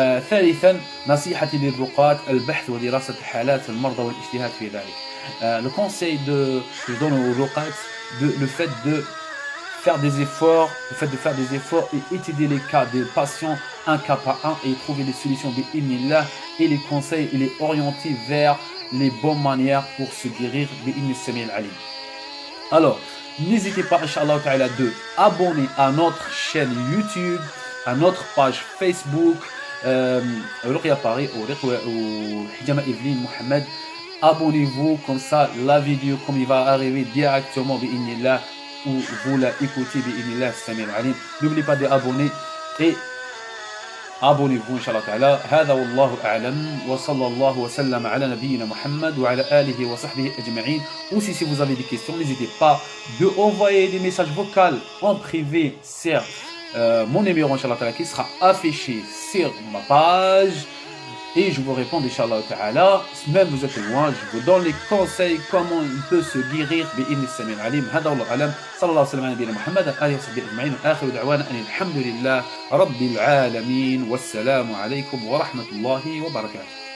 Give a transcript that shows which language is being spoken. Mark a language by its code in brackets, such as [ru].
[ar] ثالثا نصيحتي للرقاة البحث ودراسة حالات المرضى والاجتهاد في ذلك. [fr] Le conseil que je donne aux ruqat, le fait de faire des efforts, et étudier les cas des patients un cas par un et trouver des solutions bi'idhnillah et les conseils et les orienter vers les bonnes manières pour se guérir [ar] bi'idhni as-sami' al-alim. [fr] Alors, n'hésitez pas Inch'Allah Ta'ala de abonner à notre chaîne YouTube, à notre page Facebook, Ruqya Paris ou Hijama Evelyne Mohamed. Abonnez-vous comme ça la vidéo comme il va arriver directement bi'idhnillah ou vous la écoutez [ar] bi'idhnillah as-sami' al-alim. [fr] N'oubliez pas d'abonner et abonnez-vous Inch'Allah Ta'ala. [ar] هذا والله أعلم وصلى الله وسلم على نبينا محمد وعلى آله وصحبه أجمعين. [fr] Aussi si vous avez des questions, n'hésitez pas de envoyer des messages vocaux en privé sur mon numéro Inch'Allah Ta'ala qui sera affiché sur ma page. Et je vous réponds Inch'Allah Ta'ala, même vous êtes loin, je vous donne les conseils comment il peut se guérir [ar] بإذن السميع العليم. هذا والله أعلم. صلى الله وسلم على نبينا محمد وآله وصحبه أجمعين. آخر دعوانا أن الحمد لله رب العالمين والسلام عليكم ورحمة الله وبركاته.